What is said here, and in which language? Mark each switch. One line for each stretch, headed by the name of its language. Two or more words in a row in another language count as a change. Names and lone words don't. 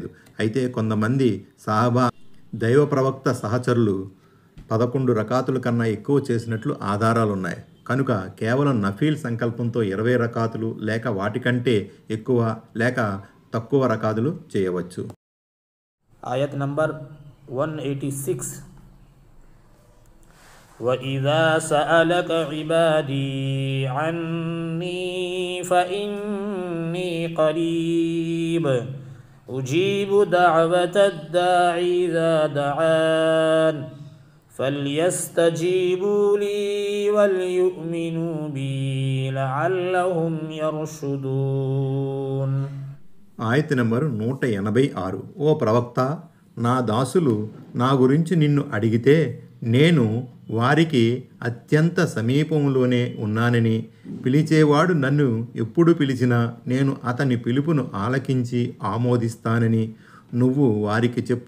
Telugu: అయితే కొంతమంది సహాబా దైవ ప్రవక్త సహచరులు 11 రకాతుల కన్నా ఎక్కువ చేసినట్లు ఆధారాలున్నాయి. కనుక కేవలం నఫీల్ సంకల్పంతో 20 రకాతులు లేక వాటికంటే ఎక్కువ లేక తక్కువ రకాతులు చేయవచ్చు. ఆయత్ నంబర్ 186.
Arabic: وَإِذَا سَأَلَكَ عِبَادِي عَنِّي فَإِنِّي قَرِيبٌ أُجِيبُ دَعْوَةَ الدَّاعِ إِذَا دَعَانِ فَلْيَسْتَجِيبُوا لِي وَلْيُؤْمِنُوا بِي لَعَلَّهُمْ يَرْشُدُونَ.
Telugu: ఆయత నెంబర్ 186. ఓ ప్రవక్త, నా దాసులు నా గురించి నిన్ను అడిగితే నేను వారికి అత్యంత సమీపంలోనే ఉన్నానని, పిలిచేవాడు నన్ను ఎప్పుడు పిలిచినా నేను అతని పిలుపును ఆలకించి ఆమోదిస్తానని నువ్వు వారికి చెప్పు.